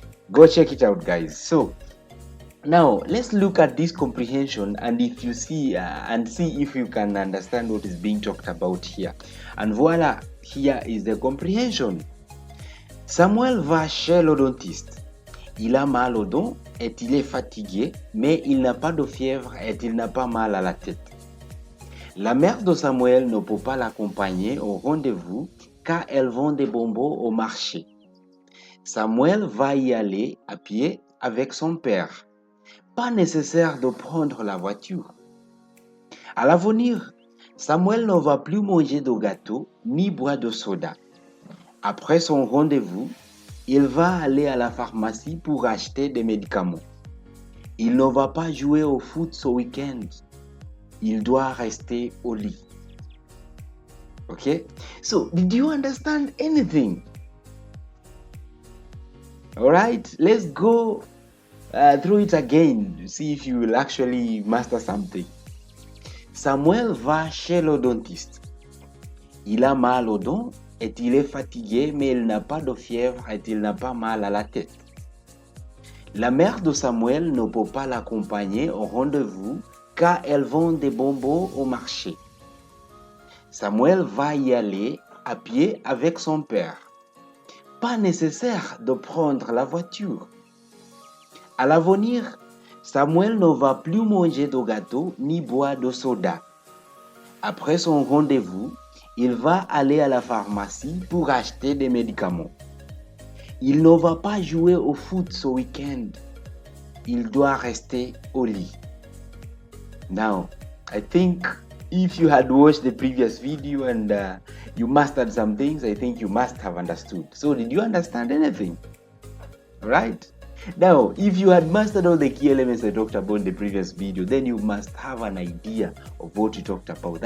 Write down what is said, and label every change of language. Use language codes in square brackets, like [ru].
[en] Go check it out, guys. So now let's look at this comprehension, and if you see if you can understand what is being talked about here. And voila, here is the comprehension. [fr] Samuel va chez l'odontiste. Il a mal aux dents et il est fatigué, mais il n'a pas de fièvre et il n'a pas mal à la tête. La mère de Samuel ne peut pas l'accompagner au rendez-vous car elle vend des bonbons au marché. Samuel va y aller à pied avec son père. Pas nécessaire de prendre la voiture. À l'avenir, Samuel ne va plus manger de gâteau ni boire de soda. Après son rendez-vous, il va aller à la pharmacie pour acheter des médicaments. Il ne va pas jouer au foot ce week-end. Il doit rester au lit. Okay? [en] So, did you understand anything? Alright, let's go through it again to see if you will actually master something. [fr] Samuel va chez l'odontiste. Il a mal aux dents et il est fatigué, mais il n'a pas de fièvre et il n'a pas mal à la tête. La mère de Samuel ne peut pas l'accompagner au rendez-vous car elle vend des bonbons au marché. Samuel va y aller à pied avec son père. Pas nécessaire de prendre la voiture. À l'avenir, Samuel ne va plus manger de gâteau ni boire de soda. Après son rendez-vous, il va aller à la pharmacie pour acheter des médicaments. Il ne va pas jouer au foot ce week-end. Il doit rester au lit. [en] Now, I think if you had watched the previous video and you mastered some things, I think you must have understood. So, did you understand anything? Right? Now, if you had mastered all the key elements I talked about in the previous video, then you must have an idea of what we talked about.